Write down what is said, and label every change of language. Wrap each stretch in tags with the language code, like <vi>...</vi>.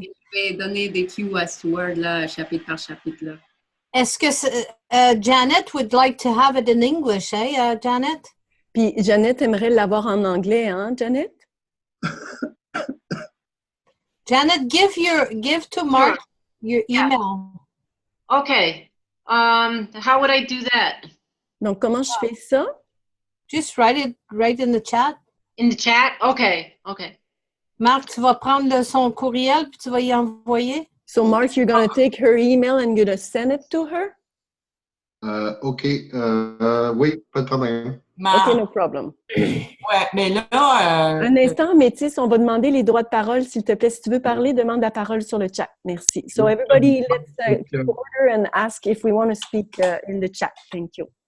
<fr>Je vais donner des cues à Stewart, là, chapitre par chapitre. Là. Est-ce que</fr> <en>Janet would like to have it in English, Janet?</en> <fr>Puis Janet aimerait l'avoir en anglais, hein, Janet?</fr> <en>Janet, give to Mark your email. Okay. How would I do that?</en> <fr>Donc, comment je fais ça?</fr> <en>Just write it right in the chat. In the chat? Okay. Okay.</en> <fr>Marc, tu vas prendre son courriel puis tu vas y envoyer?</fr> <en>So, Mark, you're going to take her email and you're going to send it to her?</en> <fr>OK. Oui, pas de problème.</fr> <en>OK, no problem.</en> <fr>Ouais, mais là... Un instant, Métis, on va demander les droits de parole, s'il te plaît. Si tu veux parler, demande la parole sur le chat. Merci.</fr> <en>So, everybody, let's take order and ask if we want to speak in the chat. Thank you.</en>